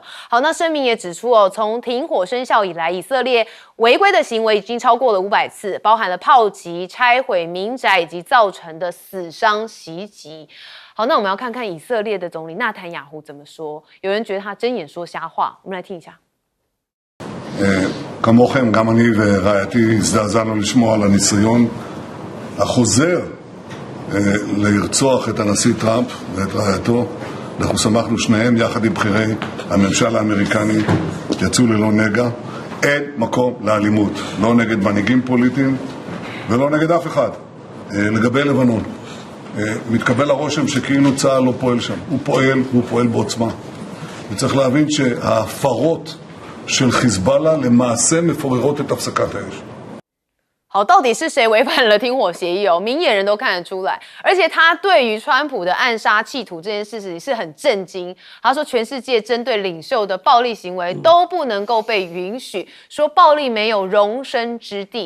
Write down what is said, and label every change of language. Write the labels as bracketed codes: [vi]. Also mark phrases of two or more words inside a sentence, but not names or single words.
[zh] 好，那声明也指出哦，从停火生效以来，以色列违规的行为已经超过了500次，包含了炮击、拆毁民宅以及造成的死伤袭击。好，那我们要看看以色列的总理纳坦雅胡怎么说。有人觉得他睁眼说瞎话，我们来听一下。 [he] כמוכם, גם אני ורעייתי הזדעזענו לשמוע על הניסיון החוזר לרצוח את הנשיא טראמפ ואת רעייתו. אנחנו שמחנו שניהם יחד עם בכירי הממשל האמריקני, יצאו ללא נגע. אין מקום לאלימות, לא נגד מנהיגים פוליטיים ולא נגד אף אחד. לגבי לבנון, מתקבל הרושם שכאילו צה"ל לא פועל שם. הוא פועל, והוא פועל בעוצמה. וצריך להבין שההפרות של חיזבאללה למעשה מפוררות את הפסקת האש. [zh] 好，到底是谁违反了停火协议哦？明眼人都看得出来，而且他对于川普的暗杀企图这件事情是很震惊。他说，全世界针对领袖的暴力行为都不能够被允许，说暴力没有容身之地。